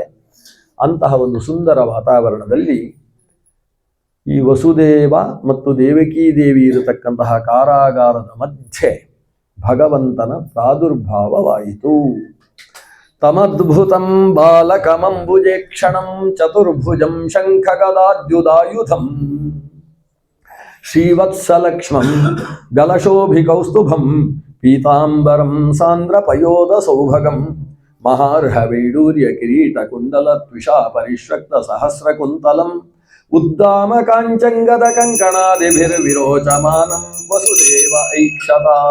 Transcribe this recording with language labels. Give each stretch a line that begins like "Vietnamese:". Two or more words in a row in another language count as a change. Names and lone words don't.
Kannada: ಅಂತಹ ಒಂದು ಸುಂದರ ವಾತಾವರಣದಲ್ಲಿ ಈ ವಸುದೇವ ಮತ್ತು ದೇವಕೀ ದೇವಿ ಇರತಕ್ಕಂತಹ ಕಾರಾಗಾರದ ಮಧ್ಯೆ ಭಗವಂತನ ಪ್ರಾದುರ್ಭಾವವಾಯಿತು.
Sanskrit: ತಮದ್ಭುತಂ ಬಾಲಕಮಂಬುಜೇ ಕ್ಷಣಂ ಚತುರ್ಭುಜಂ ಶಂಖಗದಾದ್ಯುಧಾಯುಧಂ ಶ್ರೀವತ್ಸಲಕ್ಷ್ಮಂ ಗಲಶೋಭಿಕೌಸ್ತುಭಂ ಪೀತಾಂಬರಂ ಸಾಂದ್ರಪಯೋಧ ಸೌಭಗಂ ಮಹಾರ್ಹವೈಡೂರ್ಯ ಕಿರೀಟ ಕುಂಡಲ ತ್ವಿಷಾ ಪರಿಶ್ರಕ್ತ ಸಹಸ್ರಕುಂತಲಂ ಉದ್ದಾಮ ಕಾಂಚಂಗದ ಕಂಕಣಾದಿಭಿರ್ವಿರೋಚಮಾನಂ ವಸುದೇವ ಐಕ್ಷತ.